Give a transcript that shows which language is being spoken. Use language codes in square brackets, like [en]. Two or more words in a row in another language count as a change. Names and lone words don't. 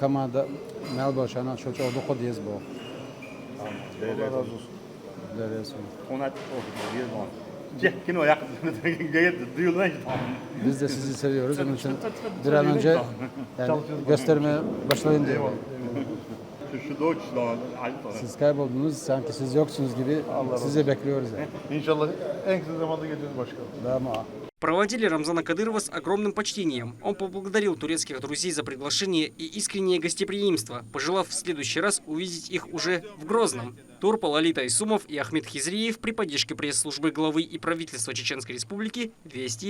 [tr] Allah razı olsun. Biz de sizi seviyoruz. Onun için bir an önce göstermeye başlayın diye. Siz kayboldunuz, sanki siz yoksunuz gibi sizi bekliyoruz. İnşallah en kısa zamanda geleceğiz başkanım. Tamam. [ru] Проводили Рамзана Кадырова с огромным почтением. Он поблагодарил турецких друзей за приглашение и искреннее гостеприимство, пожелав в следующий раз увидеть их уже в Грозном. Турпал Лолит Айсумов и Ахмед Хизриев при поддержке пресс-службы главы и правительства Чеченской Республики «Вести.